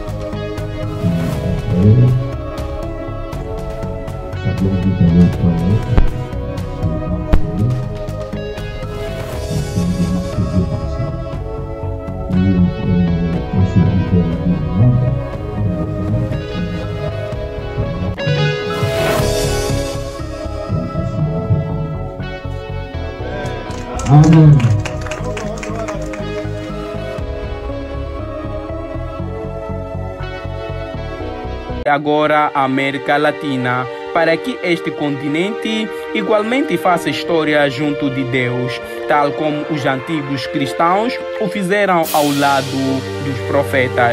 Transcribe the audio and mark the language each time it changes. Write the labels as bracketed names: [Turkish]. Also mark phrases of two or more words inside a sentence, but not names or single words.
[French] Et après, j'avais envie d'aller aux toilettes. J'ai marché. J'ai marché. Et quand je suis rentré à la maison, [Portuguese] Amen. Agora a América Latina, para que este continente igualmente faça história junto de Deus, tal como os antigos cristãos o fizeram ao lado dos profetas.